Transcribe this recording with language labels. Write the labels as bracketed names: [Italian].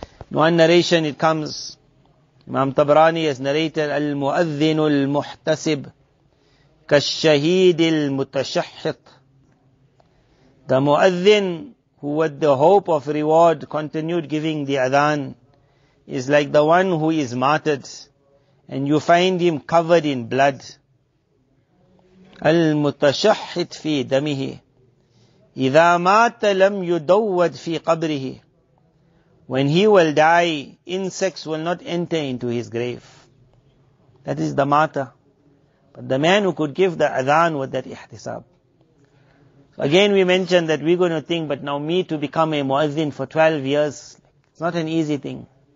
[English] In one narration it comes, Imam Tabrani has narrated, [Arabic] Al-Mu'adhdhinu al-Muhtasib Kash-Shahid al-Mutashahhit. [English] The Mu'adhdhin who with the hope of reward continued giving the adhan is like the one who is martyred and you find him covered in blood. [Arabic] Al-Mutashahhit fi damihi إِذَا مَاتَ لَمْ يُدَوَّدْ فِي قَبْرِهِ. [English] When he will die, insects will not enter into his grave. That is the martyr. But the man who could give the adhan with that ihtisab. So again we mentioned that we're going to think, but now me to become a mu'adhin for 12 years, it's not an easy thing.